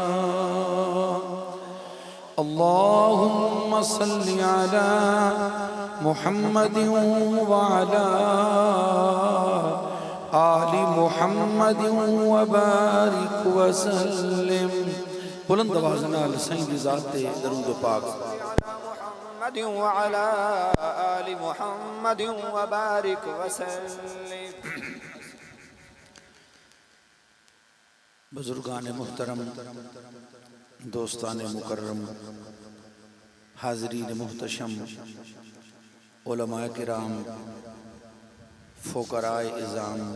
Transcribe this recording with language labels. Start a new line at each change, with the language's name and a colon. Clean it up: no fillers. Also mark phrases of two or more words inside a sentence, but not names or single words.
Arabic: اللهم صل على محمد وعلى آل محمد وبارك وسلم
Punjabi: بلند آواز نال سائیں دی ذات تے درود پاک
Arabic: محمد وعلى آل محمد وبارك وسلم
Urdu: بزرگان محترم دوستان مکرم حاضرین محتشم علماء کرام فقراء اعظام